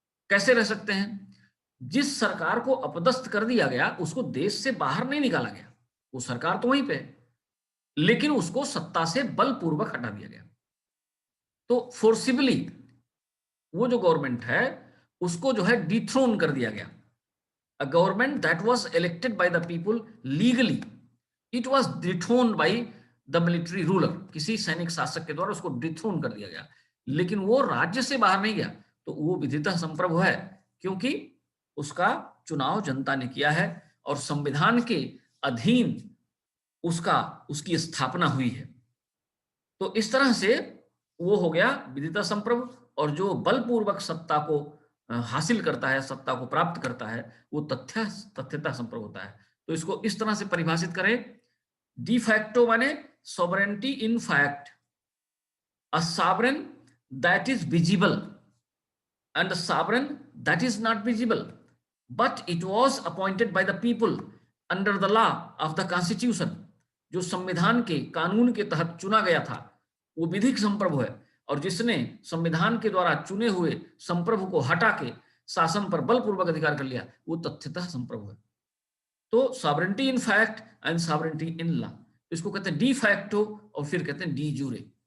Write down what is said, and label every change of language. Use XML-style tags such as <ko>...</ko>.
<hi>कैसे रह सकते हैं? जिस सरकार को अपदस्थ कर दिया गया, उसको देश से बाहर नहीं निकाला गया, वो सरकार तो वहीं पे है, लेकिन उसको सत्ता से बलपूर्वक हटा दिया गया। तो फोर्सिबली वो जो गवर्नमेंट है, उसको जो है डिथ्रोन कर दिया गया।</hi> <en>A government that was elected by the people legally, it was dethroned by the military ruler।</en> <hi>किसी सैनिक शासक के द्वारा उसको डिथ्रोन कर दिया गया, लेकिन वो राज्य से बाहर नहीं गया, तो वो विधितः संप्रभु है, क्योंकि उसका चुनाव जनता ने किया है और संविधान के अधीन उसकी स्थापना हुई है। तो इस तरह से वो हो गया विधितः संप्रभु। और जो बलपूर्वक सत्ता को हासिल करता है, सत्ता को प्राप्त करता है, वो तथ्यता संप्रभु होता है। तो इसको इस तरह से परिभाषित करें,</hi> <en>De facto माने sovereignty in fact, a sovereign that is visible and a sovereign that is not visible, but it was appointed by the people under the law of the constitution।</en> <hi>जो संविधान के कानून के तहत चुना गया था, वो विधिक संप्रभु है। और जिसने संविधान के द्वारा चुने हुए संप्रभु को हटा के शासन पर बलपूर्वक अधिकार कर लिया, वो तथ्यतः संप्रभु है। तो</hi> <en>sovereignty in fact and sovereignty in law,</en> <hi>इसको कहते हैं डी फैक्टो और फिर कहते हैं डी जूरे।</hi>